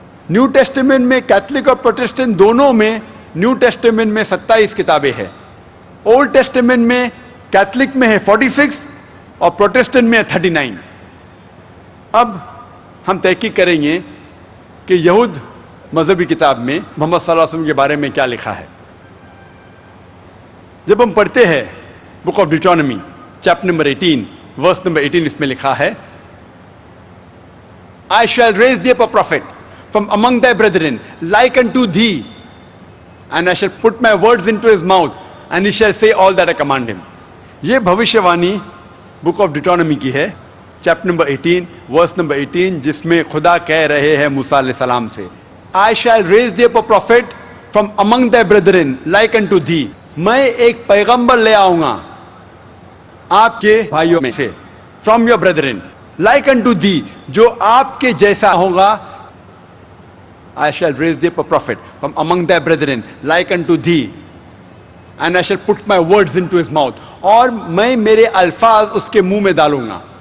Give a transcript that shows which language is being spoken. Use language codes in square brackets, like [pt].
[ur] New testament میں Catholic اور Protestant دونوں میں، نیو ٹیسٹمنٹ میں 27 کتابیں ہیں. اولڈ ٹیسٹمنٹ میں کیتھولک میں ہے 46 اور پروٹسٹنٹ میں ہے 39. اب ہم تحقیق کریں گے کہ یہود مذہبی کتاب میں محمد صلی اللہ علیہ وسلم کے بارے میں کیا لکھا ہے. جب ہم پڑھتے ہیں book of Deuteronomy chapter number 18 verse number 18، اس میں لکھا ہے [en] I shall raise thee up a prophet from among thy brethren like unto thee, and I shall put my words into his mouth, and he shall say all that I command him. [ur] یہ بھوشیہ وانی book of Deuteronomy کی ہے، chapter number 18 verse number 18، جس میں خدا کہہ رہے ہیں موسیٰ علیہ السلام سے [en] I shall raise thee up a prophet from among thy brethren like unto thee. [ur] میں ایک پیغمبر لے آؤں گا آپ کے بھائیوں میں سے، [en] from your brethren like unto thee، [ur] جو آپ کے جیسا ہوگا. [en] I shall raise thee up a prophet from among thy brethren like unto thee, and I shall put my words into his mouth. [ur] اور میں میرے الفاظ اس کے منہ میں ڈالوں گا.